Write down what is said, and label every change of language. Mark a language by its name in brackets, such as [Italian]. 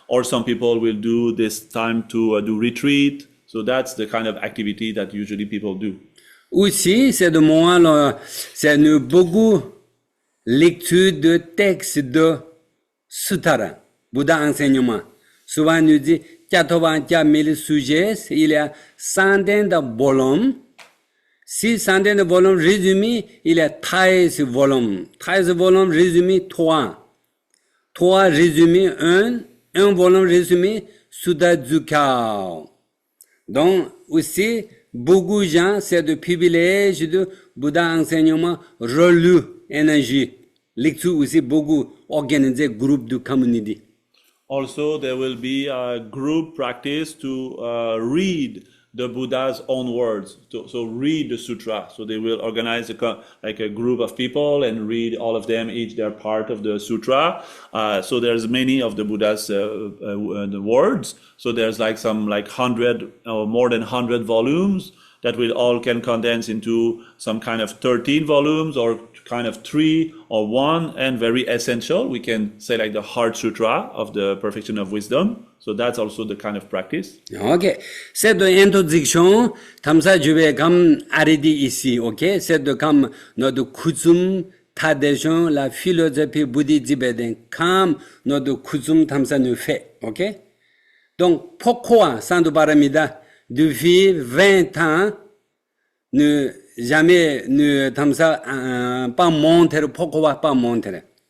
[English] Or some people will do this time to do retreat. So that's the kind of activity that usually people do. [French] Aussi, c'est de moi, c'est nous beaucoup lecture de textes de Sutara, Bouddha enseignement. Souvent nous dit 84 000 sujets, il y a centaines de volumes. Si centaines de volumes résumés, il y a 13 volumes. 13 volumes résumés, 3. 3 résumés, 1. 1 volume résumé, Sutta Dzukao. Donc, aussi, beaucoup de gens, c'est le privilège de Bouddha enseignement relu énergie. Lecture aussi beaucoup organisé groupe de community. [English] Also, there will be a group practice to read the Buddha's own words. So read the sutra. So they will organize like a group of people and read all of them, each their part of the sutra. So there's many of the Buddha's the words. So there's like some 100 or more than 100 volumes that will all can condense into some kind of 13 volumes or kind of 3 or 1, and very essential. We can say like the Heart Sutra of the Perfection of Wisdom. So that's also the kind of practice. Ok. [French] Cette introduction, comme ça je vais comme arrêter ici, ok? C'est comme notre coutume, tradition, la philosophie bouddhiste tibétaine, comme notre coutume comme ça nous fait, ok? Donc pourquoi Santo Paramita depuis 20 ans ne jamais ne comme ça pas monter, pourquoi pas monter?